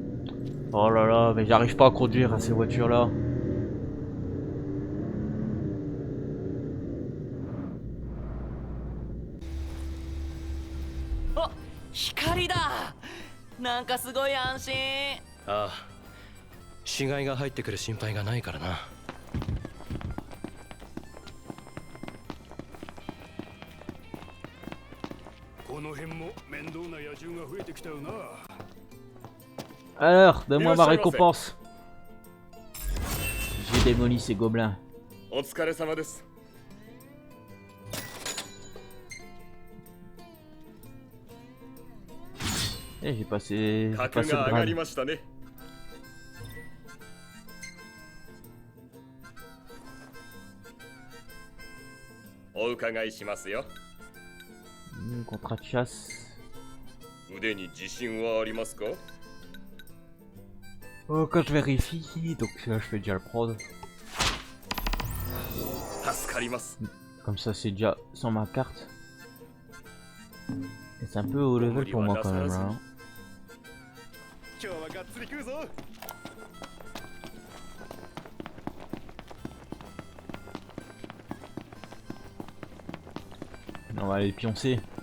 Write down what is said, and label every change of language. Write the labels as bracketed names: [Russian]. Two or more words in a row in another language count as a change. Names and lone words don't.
[French] Oh là là, mais j'arrive pas à conduire à ces voitures là. [Japanese] Oh, 光だ。なんかすごい安心。ああ、死骸が入ってくる心配がないからな。この辺も面倒な野獣が増えてきたよな。 [French] Alors, donne-moi ma récompense. J'ai démoli ces gobelins. [Japanese] お疲れ様です。 [French] Eh, j'ai passé [Japanese] 格 [French] le [Japanese] が上がり [French] grade. [Japanese] ましたね。お伺いしますよ。 [French] Contrat de chasse. [Japanese] 腕に自信はありますか？ [French] Oh, quand je vérifie, donc là je fais déjà le prod. [Japanese] 助かります。 [French] Comme ça c'est déjà sur ma carte. Et c'est un peu haut level pour moi quand même là. Hein. [Japanese] 今日はがっつり食うぞ。 [French] On va aller pioncer.